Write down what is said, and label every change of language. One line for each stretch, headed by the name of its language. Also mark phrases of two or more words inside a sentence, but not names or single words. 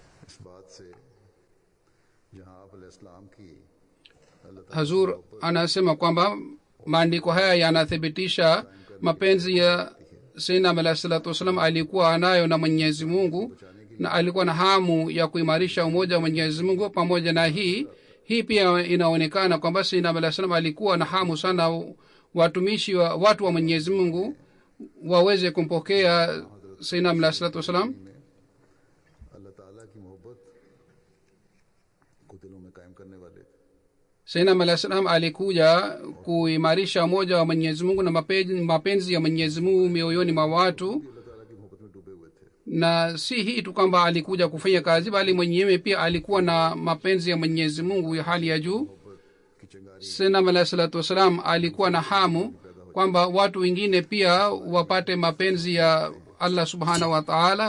Swahili: Hazur anasema kwamba maandiko haya yanathibitisha mapenzi ya
Arabic: سيدنا عليه الصلاة والسلام
Swahili: alikuwa anayo na Mwenyezi Mungu, na alikuwa na hamu ya kuimarisha umoja wa Mwenyezi Mungu. Pamoja na hii pia inaonekana kwamba
Arabic: سيدنا عليه السلام
Swahili: alikuwa na hamu sana watumishi wa watu wa Mwenyezi Mungu waweze kumpokea
Arabic: سيدنا عليه الصلاة والسلام. سيدنا عليه السلام
Swahili: alikuja kuimarisha umoja wa Mwenyezi Mungu na mapenzi ya Mwenyezi Mungu mioyoni mwa watu. Na si hii tu kwamba alikuja kufanya kazi, bali mwenyewe pia alikuwa na mapenzi ya Mwenyezi Mungu ya hali ya juu.
Arabic: سيدنا عليه الصلاة والسلام
Swahili: alikuwa na hamu kwamba watu wengine pia wapate mapenzi ya
Arabic: الله سبحانه وتعالى.